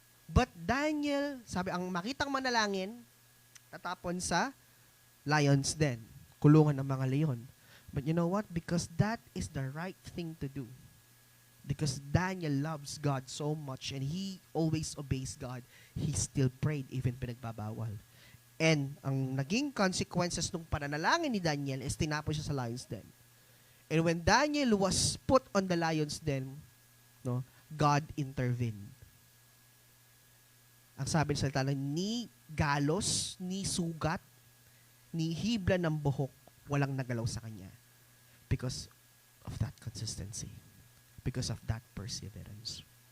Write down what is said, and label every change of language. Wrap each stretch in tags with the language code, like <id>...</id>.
<tl>But Daniel, sabi, ang makitang manalangin, tatapon sa lions den, kulungan ng mga leon.</tl> <en>But you know what? Because that is the right thing to do. Because Daniel loves God so much and he always obeys God, he still prayed even</en> <tl>pinagbabawal. And ang naging consequences ng pananalangin ni Daniel is tinapon siya sa lions den.</tl> <en>And when Daniel was put on the lions den, no, God intervened.</en> <tl>Ang sabi ng salita lang, ni galos, ni sugat, ni hibla ng buhok, walang nagalaw sa kanya.</tl> <en>Because of that consistency. Because of that perseverance.</en>